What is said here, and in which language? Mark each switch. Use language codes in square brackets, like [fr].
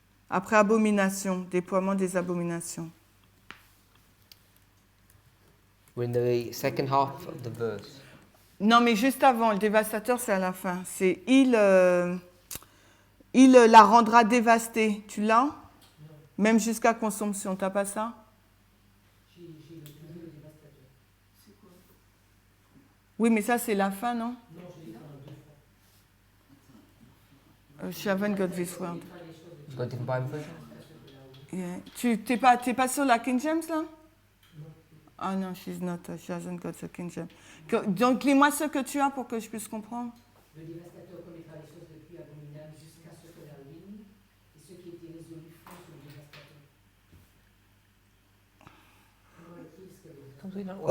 [fr] Après abomination, déploiement des abominations. [en] We're in the second half of the verse. [fr] Non, mais juste avant, le dévastateur, c'est à la fin. C'est il la rendra dévastée. Tu l'as? Même jusqu'à consommation. T'as pas ça? Oui, mais ça, c'est la fin, non? [en] Je haven't got this word. You got a different Bible version? Yeah. [fr] Tu t'es pas sur la King James, là? Ah non, [en] she hasn't got the King James. [fr] Donc, lis-moi ce que tu as pour que je puisse comprendre. Le dévastateur commettra les choses les plus abominables jusqu'à ce que la ruine et ceux qui étaient résolus font sur le dévastateur.